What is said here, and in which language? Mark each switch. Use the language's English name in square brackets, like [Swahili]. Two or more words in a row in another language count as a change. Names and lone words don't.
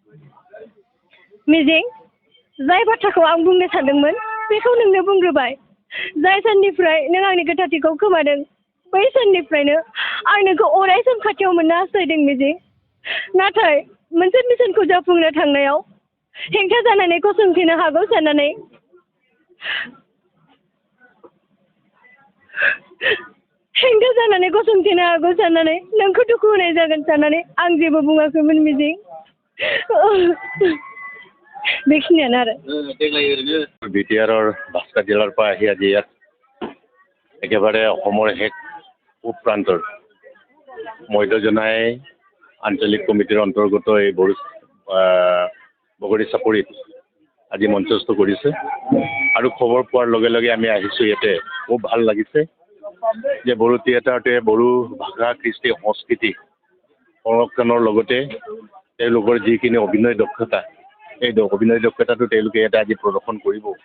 [Bodo] मिजिं जाय बाथ्राखौ आं बुंनो सानदोंमोन बेखौ नोंनो बुंग्रोबाय जाय साननिफ्राय नों आंनि गोथारथिखौ खोमादों बै साननिफ्रायनो आं नोंखौ अराय सम खाथियाव मोननो हास्थायदों मिजिं नाथाय मोनसे मिशनखौ जाफुंनो थांनायाव हेंथा जानानै गसंथेनो हागौ साननानै नोंखौ दुखु होनाय जागोन साननानै आं जेबो बुङाखैमोन मिजिं। बेखिनियानो आरो। देग्लाय ओरैनो [Assamese] বিটিআৰৰ বাক্সা জিলাৰ পৰা আহি আজি ইয়াত একেবাৰে অসমৰ শেষ পূব প্ৰান্তৰ মধ্যজনাই আঞ্চলিক কমিটিৰ অন্তৰ্গত এই বগৰী চাপৰিত আজি মঞ্চস্থ কৰিছে আৰু খবৰ পোৱাৰ লগে লগে আমি আহিছোঁ ইয়াতে খুব ভাল লাগিছে যে বড়ো থিয়েটাৰটোৱে বড়ো ভাষা কৃষ্টি সংস্কৃতি সংৰক্ষণৰ লগতে তেওঁলোকৰ যিখিনি অভিনয় দক্ষতা এই অভিনয় দক্ষতাটো তেওঁলোকে ইয়াতে আজি প্ৰদৰ্শন কৰিব।